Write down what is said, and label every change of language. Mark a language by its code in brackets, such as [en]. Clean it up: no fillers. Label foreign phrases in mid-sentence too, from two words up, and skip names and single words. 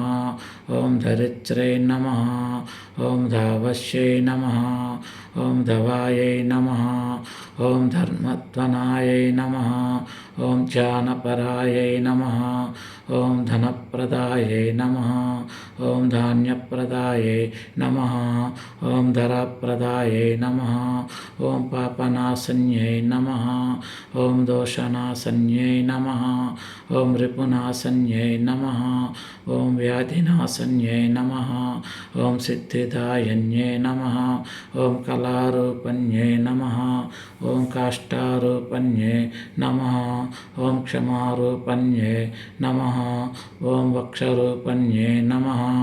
[sa] ॐ धरित्रे नमः। ॐ धावश्यै नमः। ॐ धवायै नमः। ॐ धर्मध्वनायै नमः। ॐ ज्ञानपरायै नमः। ॐ धनप्रदायै नमः। ఓం ధాన్యప్రదాయే నమః ఓం ధరప్రదాయే నమః ఓం పాపనాశన్యై నమః ఓం దోషనాశన్యై నమః ఓం రిపునాశన్యై నమః ఓం వ్యాధినాశన్యై నమః ఓం సిద్ధిదాయన్యై నమః ఓం కళారూపణ్యై నమః ఓం కాష్టారూపణ్యై నమః ఓం క్షమారూపణ్యై నమః ఓం వక్షరూపణ్యై నమః